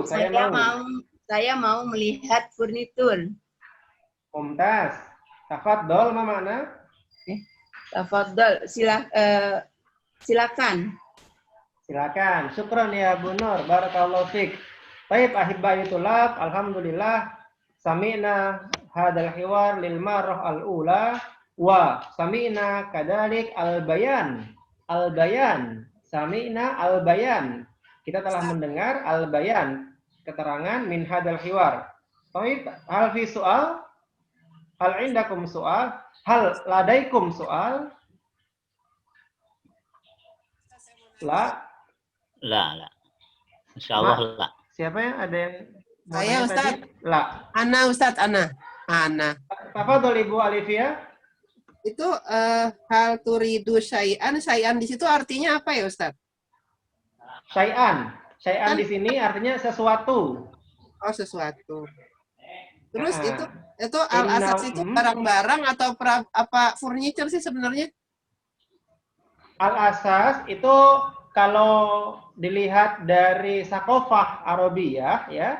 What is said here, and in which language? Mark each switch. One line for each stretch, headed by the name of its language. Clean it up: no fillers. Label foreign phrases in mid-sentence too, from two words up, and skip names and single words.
Indonesian: saya mau melihat furnitur.
Arabic: ممتاز. تفضل، ما معنى?
Indonesian: Tafadhol, silakan.
Arabic: Silakan. شكرا يا Bu Nur. بارك الله فيك. Baik, أحبائي طلاب، الحمد لله سمعنا هذا الحوار للمرة الأولى وسمعنا كذلك البيان. البيان. سمعنا البيان.
Indonesian: Kita telah mendengar al-bayan, keterangan
Arabic: من هذا الحوار. طيب، هل في سؤال؟ هل عندكم سؤال? هل لديكم سؤال? La? لا. إن شاء الله لا.
Indonesian: Siapa yang ada yang Saya Ustaz.
Arabic: La. أنا أستاذ، أنا.
Indonesian: Tafadhol Ibu Alifia.
Arabic: Itu هل تريد شيئا.
Indonesian: Syai'an di situ artinya apa ya Ustaz? Syai'an. Syai'an di sini artinya sesuatu. Oh, sesuatu. Terus itu al-asas itu barang-barang atau apa furniture sih sebenarnya? Al-asas itu kalau dilihat dari
Arabic: ثقافة عربية
Indonesian: ya.